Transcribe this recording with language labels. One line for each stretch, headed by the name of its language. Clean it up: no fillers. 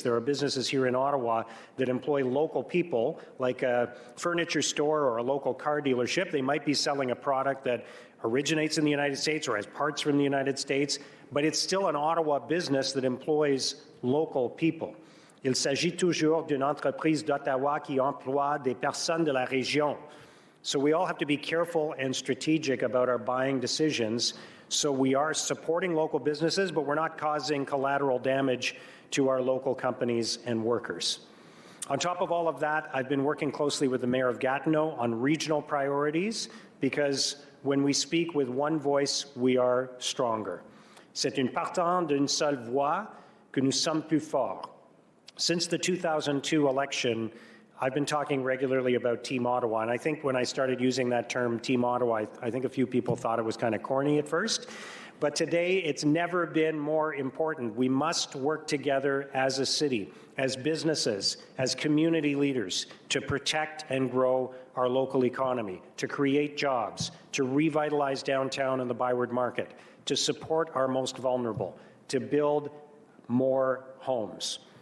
English: There are businesses here in Ottawa that employ local people, like a furniture store or a local car dealership. They might be selling a product that originates in the United States or has parts from the United States, but it's still an Ottawa business that employs local people.
French: Il s'agit toujours d'une entreprise d'Ottawa qui emploie des personnes de la région.
English: So we all have to be careful and strategic about our buying decisions. So we are supporting local businesses, but we're not causing collateral damage to our local companies and workers. On top of all of that, I've been working closely with the Mayor of Gatineau on regional priorities, because when we speak with one voice, we are stronger.
French: C'est une partant d'une seule voix que nous sommes plus forts.
English: Since the 2002 election, I've been talking regularly about Team Ottawa, and I think when I started using that term, Team Ottawa, I think a few people thought it was kind of corny at first, but today it's never been more important. We must work together as a city, as businesses, as community leaders, to protect and grow our local economy, to create jobs, to revitalize downtown and the Byward Market, to support our most vulnerable, to build more homes.